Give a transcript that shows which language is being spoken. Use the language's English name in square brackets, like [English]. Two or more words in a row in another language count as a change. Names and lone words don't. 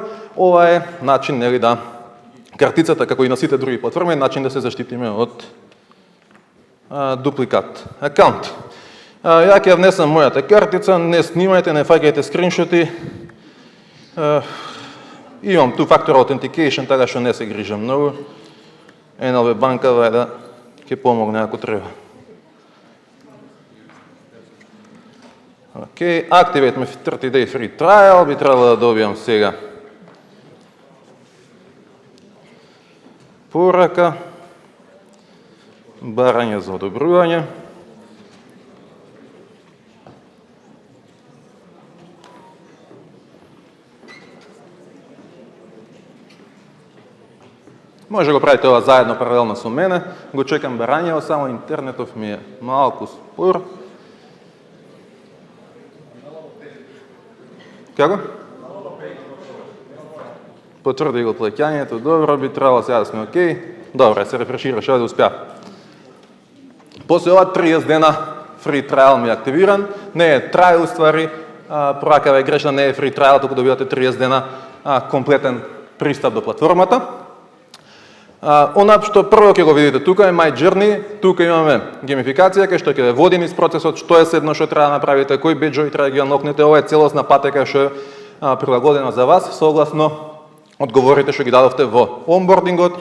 [Macedonian] Ова е начин нели да картицата како и на сите други платформи, начин да се заштитиме од дупликат акаунт. Ја ќе внесам мојата картица, не снимајте, не фаќајте скриншоти. [English] Имам two-factor authentication, [Macedonian] така што не се грижам многу. NLB банка да ќе помогне ако треба. Океј, [English] activate my 30-day free trial, [Macedonian] би требало да добијам сега. Порака, барање за одобрување. Може го правите ова заедно паралелно со мене. Го чекам барањето, само интернетов ми е малку спор. Како? Потврди го плаќањето, добро, би требало сега да сме окей. Добро, се рефрешираше, да успеа. После ова 30 дена [English] free trial [Macedonian] ми е активиран. Не е trial ствари, поракава е грешна, не е [English] free trial, [Macedonian] туку добивате 30 дена комплетен пристап до платформата. Она што прво ќе го видите тука е My Journey, тука имаме геймификација кај што ќе ве води низ процесот, што е седно што треба да направите, кои беџови треба да ги анлокнете, ова е целосна патека што е прилагодена за вас согласно одговорите што ги дадовте во онбордингот.